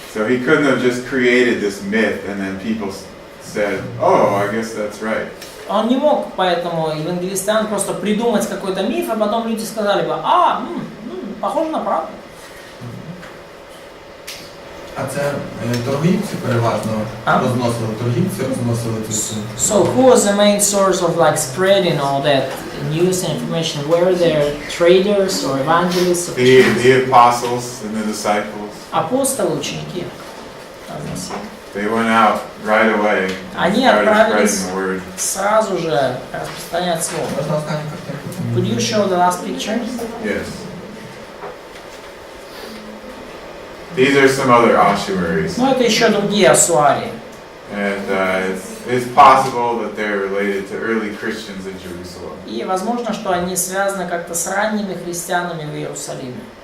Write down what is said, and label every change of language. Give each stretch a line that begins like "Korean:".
English: So he couldn't have just created this myth and then people said, oh, I guess that's right.
Russian: Он не мог, поэтому евангелист Иоанн просто придумать какой-то миф, а потом люди сказали бы, похоже на правду.
Ukrainian: А це торгівці переважно розносили, торгівці розносили цю суму.
English: So who was the main source of like spreading all that news and information? Were there traders or evangelists? The apostles and the disciples,
Russian: Апостолы, ученики.
English: they went out right away and
Russian: Они
English: started
Russian: отправились
English: spreading the word.
Russian: сразу же распространять слово.
Ukrainian: Можна останню картинку?
English: Could you show the last picture? Yes. These are some other ossuaries.
Russian: Ну, это еще другие ассуарии.
English: And it's possible that they're related to early Christians in Jerusalem.
Russian: И возможно, что они связаны как-то с ранними христианами в Иерусалиме.